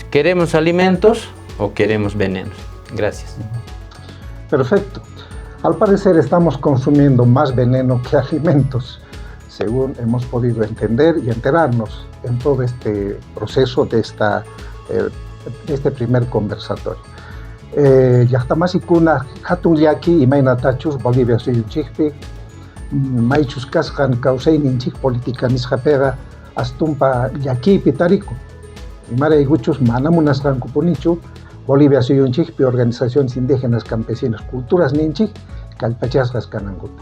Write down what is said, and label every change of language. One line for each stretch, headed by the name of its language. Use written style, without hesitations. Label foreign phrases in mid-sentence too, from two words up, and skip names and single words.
Spanish: ¿Queremos alimentos o queremos venenos? Gracias. Perfecto. Al parecer estamos consumiendo más veneno que alimentos, según hemos podido entender y enterarnos en todo este proceso de este primer conversatorio.
Quechua: Llaqtamasykuna hatun llaki imaynatachus Bolivia suyunchikpi maychus kasqan kawsayninchik política nisqapiqa astumpa llakiypi tariku. Imaraykuchus mana munasqankupunichu Bolivia suyunchikpi
Spanish: organizaciones indígenas, campesinos, culturas
Quechua: ninchik kallpachasqas kanankuta.